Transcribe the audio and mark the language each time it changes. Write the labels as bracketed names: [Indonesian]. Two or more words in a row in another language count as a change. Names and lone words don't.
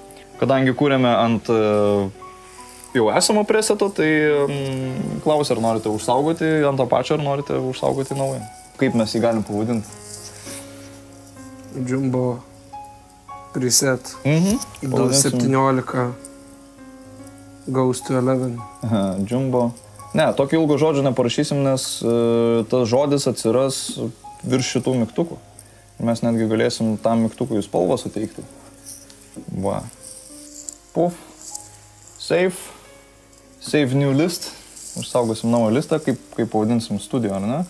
[Lithuanian] Kadangi kūrėme ant jau esamo preseto, tai klausia, ar norite užsaugoti ant to pačio, ar norite užsaugoti naują. Kaip mes jį galim pavadinti? Jumbo preset. Pavadinsim. [English] 17 goes to 11. [Lithuanian] Aha, Jumbo. Ne, tokio ilgo žodžio neparašysim, nes tas žodis atsiras virš šitų mygtukų. Mes netgi galėsim tam mygtukui spalvą suteikti. Va. Puf. Save. [English] Save new list. [Lithuanian] Užsaugosim naują listą, kaip pavadinsim studiją, ar ne?